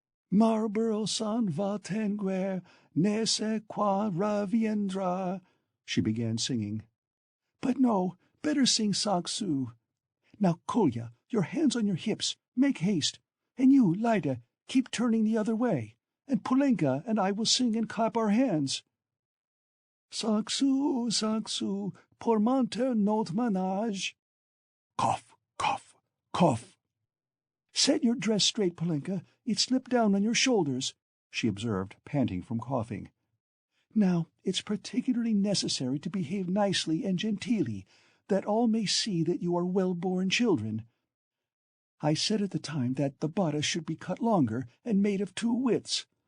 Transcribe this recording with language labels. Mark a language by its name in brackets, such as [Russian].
[French] Marlborough s'en va-t-en-guerre, ne sait quand reviendra, [English] she began singing. But no, better sing Cinq Sous. Now, Kolya, your hands on your hips, make haste, and you, Lida, keep turning the other way, and Polenka and I will sing and clap our hands. [French] Cinq sous, pour monter notre ménage. [English] Cough, cough, cough. Set your dress straight, Polenka. It slipped down on your shoulders, she observed, panting from coughing. Now, it's particularly necessary to behave nicely and genteelly, that all may see that you are well-born children. I said at the time that the bodice should be cut longer and made of 2 widths.